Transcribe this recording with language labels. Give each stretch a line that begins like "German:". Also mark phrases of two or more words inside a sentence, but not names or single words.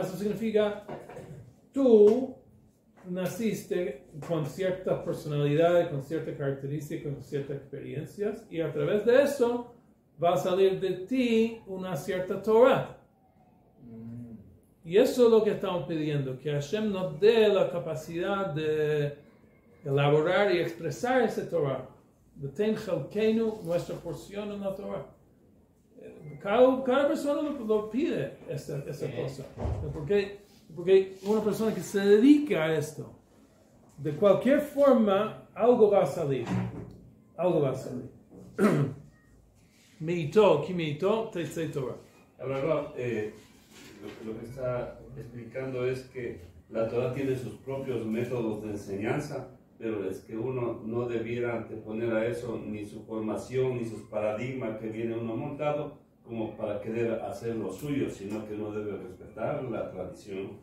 Spanish: Eso significa tú naciste con ciertas personalidades, con ciertas características, con ciertas experiencias, y a través de eso va a salir de ti una cierta Torah. Y eso es lo que estamos pidiendo, que Hashem nos dé la capacidad de elaborar y expresar esa Torah.
Hebrew: ותן חלקנו,
Spanish: nuestra porción en la Torah. Cada persona lo pide esa cosa. Porque una persona que se dedica a esto, de cualquier forma, algo va a salir. Algo va a salir.
Hebrew: מאיתו, כי מאיתו, תצא תורה.
Spanish: Ahora, lo que está explicando es que la Torah tiene sus propios métodos de enseñanza, pero es que uno no debiera anteponer a eso ni su formación, ni sus paradigmas que viene uno montado, como para querer hacer lo suyo, sino que uno debe respetar la tradición.